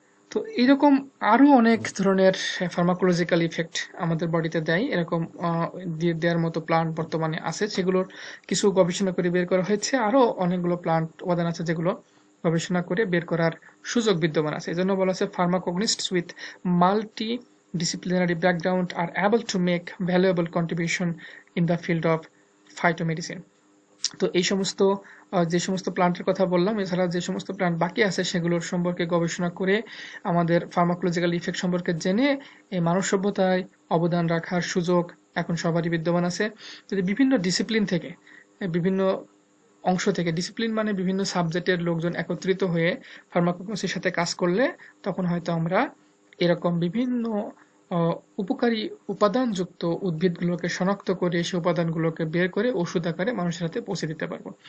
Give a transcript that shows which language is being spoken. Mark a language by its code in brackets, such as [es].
[bn] তো এইরকম আরো অনেক ধরনের ফার্মাকোলজিক্যাল ইফেক্ট আমাদের বডিতে দেয়, এরকম দেওয়ার মতো প্লান্ট বর্তমানে আছে, সেগুলোর কিছু গবেষণা করে বের করা হয়েছে। আরো অনেকগুলো প্লান্ট উপাদান আছে যেগুলো গবেষণা করে বের করার সুযোগ বিদ্যমান আছে। এজন্য বলা আছে [en] Pharmacognosists with multi disciplinary background are able to make valuable contribution in the field of phytomedicine. [bn] তো এই সমস্ত যে সমস্ত প্লান্টের কথা বললাম, এছাড়া যে সমস্ত প্লান্ট বাকি আছে সেগুলোর সম্পর্কে গবেষণা করে আমাদের ফার্মাকোলজিক্যাল ইফেক্ট সম্পর্কে জেনে এই মানব সভ্যতায় অবদান রাখার সুযোগ এখন সবারই বিদ্যমান আছে। যদি বিভিন্ন ডিসিপ্লিন থেকে, বিভিন্ন অংশ থেকে, ডিসিপ্লিন মানে বিভিন্ন সাবজেক্টের লোকজন একত্রিত হয়ে ফার্মাকোগনোসির সাথে কাজ করলে তখন হয়তো আমরা এরকম বিভিন্ন উপকারী উপাদানযুক্ত উদ্ভিদগুলোকে শনাক্ত করে সেই উপাদানগুলোকে বের করে ওষুধ আকারে মানুষের হাতে পৌঁছে দিতে পারবো।